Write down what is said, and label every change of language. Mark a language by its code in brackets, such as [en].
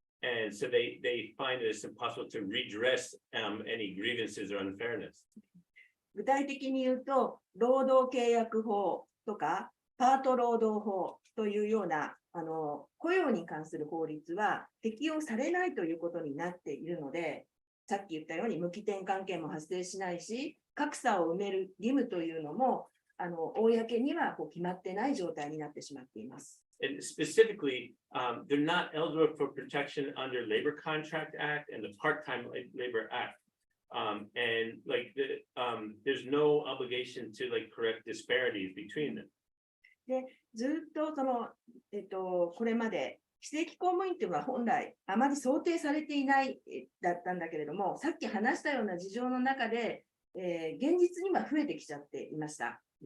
[en] And so they find it impossible to redress any grievances or unfairness. [ja] 具体的に言うと、労働契約法とか、パート労働法というような雇用に関する法律は適用されないということになっているので、さっき言ったように無期転換権も発生しないし、格差を埋める義務というのも公には決まってない状態になってしまっています。 [en] And specifically, they're not eligible for protection under Labor Contract Act and the Part-Time Labor Act. And there's no obligation to correct disparities between them. [ja] で、ずっとこれまで非正規公務員というのは本来あまり想定されていないだったんだけれども、さっき話したような事情の中で、現実には増えてきちゃっていました。